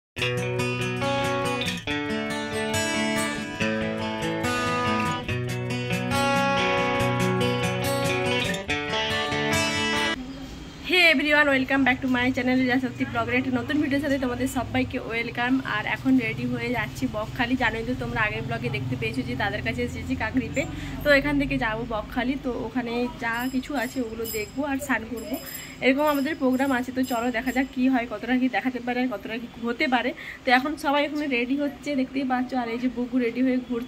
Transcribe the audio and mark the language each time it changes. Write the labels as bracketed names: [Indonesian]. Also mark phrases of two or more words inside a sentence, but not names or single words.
[English] everyone welcome back to my channel Leelashakti blogger [Bangla] এক নতুন ভিডিওর সাথে তোমাদের সবাইকে ওয়েলকাম। আর এখন রেডি হয়ে যাচ্ছি বকখালি। জানোই তো তোমরা আগের ব্লগে দেখতে পেয়েছো যে তাদের কাছে এসেছি কাকরিতে। তো এখান থেকে যাব বকখালি, তো ওখানে যা কিছু আছে ওগুলো দেখবো আর স্নান করব, এরকম আমাদের প্রোগ্রাম আছে। তো চলো দেখা যাক কি হয়, কতটা কি দেখাতে পারে আর কতটা কি হতে পারে। তো এখন সবাই এখানে রেডি হচ্ছে, দেখতেই পাচ্ছ। আর এই যে বুগু রেডি হয়ে ঘুরছি।